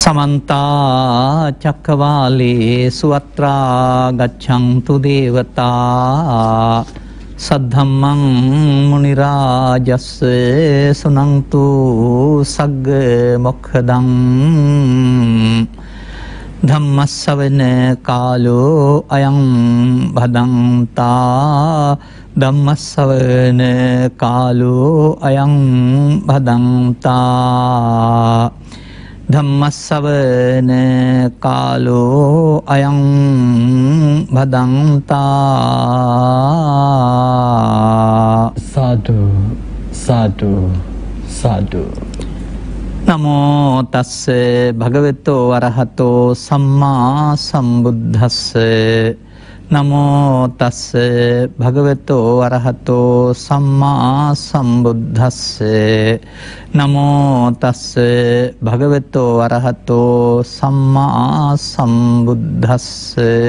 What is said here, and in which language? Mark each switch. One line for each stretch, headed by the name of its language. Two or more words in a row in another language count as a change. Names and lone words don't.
Pali: समन्ता चक्रवालेषु अत्रा गच्छन्तु देवता सद्धम्मं मुनिराजस्य सुनन्तु सग्गमोक्षदं धम्मस्सवने कालो अयं भदन्ता धम्मस्सवने कालो अयं भदन्ता धम्मस्सवने कालो अयं भदन्ता साधु साधु साधु नमो तस्से भगवतो अरहतो सम्मा सम्बुद्धस्से नमो तस्से भगवतो अरहतो सम्मा सम्बुद्धस्से नमो तस्से भगवतो अरहतो सम्मा सम्बुद्धस्से